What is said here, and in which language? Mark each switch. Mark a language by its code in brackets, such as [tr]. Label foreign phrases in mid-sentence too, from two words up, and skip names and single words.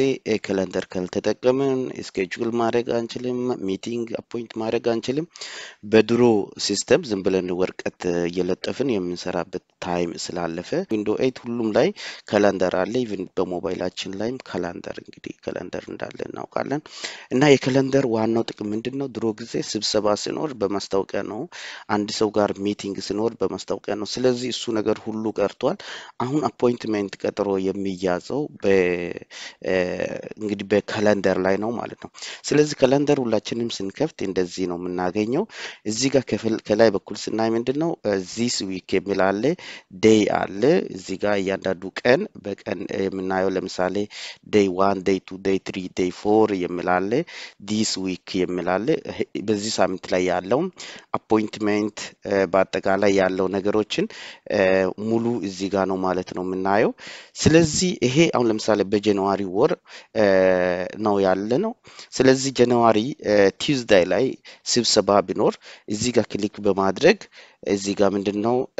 [am] ካላንደር ካልተጠቀምን ስኬጁል ማድረግ አንችልም [en] meeting appoint [am] ማድረግ አንችልም በድሮ ሲስተም ዝም ብለን ወረቀት እየለጠፍን የምንሰራበት ታይም ስላለፈ ዊንዶው 8 ሁሉም ላይ ካላንደር አለ ኢቭን በሞባይላችን ላይም ካላንደር እንግዲህ ካላንደር እንዳለ እናውቃለን እና የካላንደር ዋናው ጥቅም ምንድነው ድሮ ጊዜ ስብሰባ ሲኖር በማስታወቂያ ነው አንድ ሰው ጋር ሚቲንግ ሲኖር በማስታወቂያ ነው ስለዚህ እሱ ነገር ሁሉ ቀርቷል አሁን አፖይንትመንት ቀጠሮ የሚያዘው እንግዲህ በካላንደር ላይ ነው ማለት ነው ስለዚህ ካላንደር ሁላችንም ስንከፍት እንደዚህ ነው የምናገኘው እዚህ ጋር ከላይ በኩል ስናይ ምንድነው this week የሚል አለ day አለ እዚህ ጋር እያንዳንዱ ቀን በቀን የምናየው ለምሳሌ [en] day 1 day 2 day 3 day 4 [am] የሚል አለ [en] this week [am] የሚል አለ በዚህ ሳምንት ላይ ያለው አፖይንትመንት በአጠቃላይ ያለው ነገሮችን ሙሉ እዚህ ጋር ነው ማለት ነው የምናየው ስለዚህ ይሄ አሁን ለምሳሌ በጃንዋሪ ወር ነው ያለነው ስለዚህ [en] January Tuesday [am] ላይ ስብሰባ ቢኖር እዚህ ጋር ክሊክ በማድረግ እዚህ ጋር ምንድነው